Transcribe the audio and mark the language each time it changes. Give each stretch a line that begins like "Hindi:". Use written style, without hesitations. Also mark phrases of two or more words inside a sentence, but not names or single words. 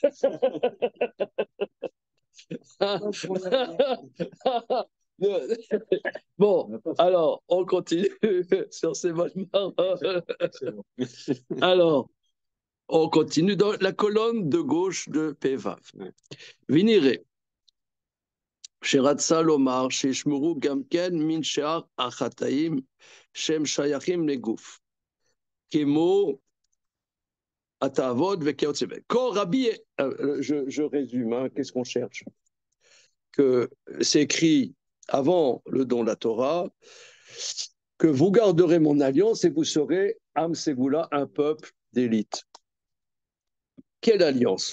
French: Bon, alors, on continue sur ces bonnes paroles. Alors, on continue dans la colonne de gauche de Pevav. Vinire.
Hebrew: שרצה לומר שישמרו גם כן מן שאר החטאים שהם שייכים לגוף, כמו התאוות וכיוצא בהם. כל רבי,
French: je résume, hein, qu'est-ce qu'on cherche? Que c'est écrit avant le don de la Torah, que vous garderez mon alliance et vous serez,
Hebrew: עם סגולה,
French: un peuple d'élite. Quelle alliance?